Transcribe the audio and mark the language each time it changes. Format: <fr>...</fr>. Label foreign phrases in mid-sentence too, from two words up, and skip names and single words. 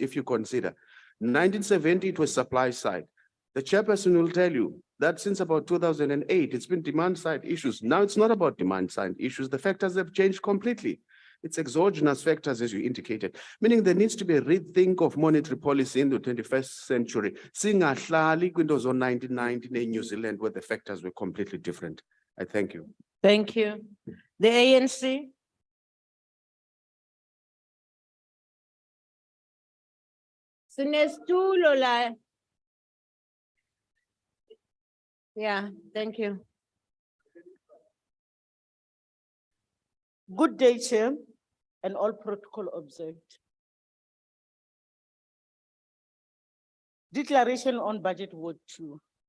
<en>If you consider 1970, it was supply side. The chairperson will tell you that since about 2008, it's been demand side issues. Now it's not about demand side issues. The factors have changed completely. It's exogenous factors, as you indicated, meaning there needs to be a rethink of monetary policy in the 21st century.</en> <xh>Singahlali kwinto zo 1990</xh> <en>in New Zealand, where the factors were completely different. I thank you. Thank you. The ANC?</en> <xh>Sinestulo la.</xh> <en>Yeah, thank you. Good day, Chair, and all protocol observed. Declaration on budget vote 2.</en>